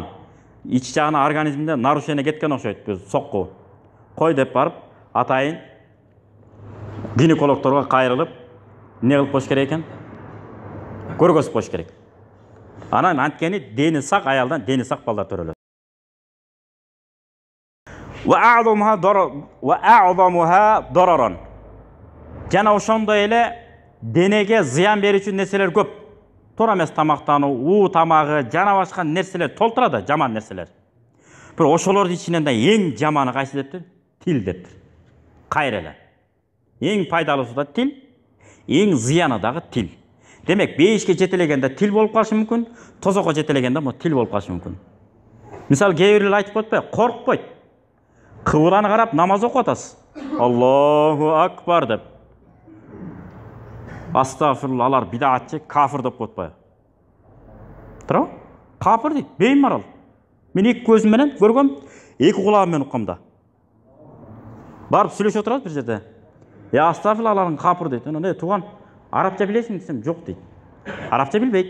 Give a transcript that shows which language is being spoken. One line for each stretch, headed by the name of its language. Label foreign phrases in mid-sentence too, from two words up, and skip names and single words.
Kyrgyz: İç жагына организмде нарушение кеткен окшойт, сокку. Кой деп барып, атайын гинекологторго кайрылып, не кылып коюш керек экен? Көргөзүп коюш керек. Анан анткени дени сак аялдан дени сак балдар төрөлөт.
Arabic: وأعظمها ضررا.
Kyrgyz: Жана ошондой эле денеге зыян берүүчү нерселер көп. Туура эмес тамактануу, уу тамагы, жана башка нерселер толтурат, жаман нерселер. Бирок ошолордун ичинен да эң жаманы кайсы дептир? Тил дептир. Кайра эле. Эң пайдалуусу да тил, эң зыяны дагы тил. Демек, бейишке жетелегенде тил болуп калышы мүмкүн, тозокко жетелегенде тил болуп калышы мүмкүн. Мисалы, кээ бирлер айтып коет, коркпойт. Кыбланы карап намаз окуп атасыз.
Arabic: الله أكبر деп.
Kyrgyz: Астафирулла, алар бидаатчы, кафир деп коетпайбы? Туурабы? Кафир дейт, беймарал. Мен эки көзүм менен көргөм, эки кулагым менен уккам да. Барып сүйлөшүп отурат бир жерде. Астафирулла, аларың кафир дейт. Анан тууган, арабча билесиң десем, жок дейт. Арабча билбейт.